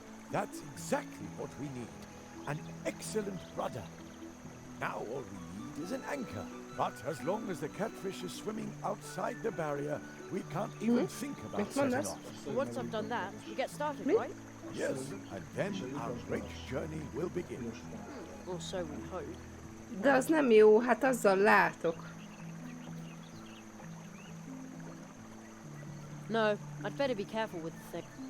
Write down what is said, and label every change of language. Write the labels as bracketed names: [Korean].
[English] That's exactly what we need. An excellent rudder. Now all we need is an anchor. But as long as the catfish is swimming outside the barrier, we can't even think about setting off. Once I've done that, we get started, right? Yes, and then our great journey will begin. Or so we hope. [Hungarian] De az nem jó, hát azzal látok. [English] No, I'd better be careful with the thing.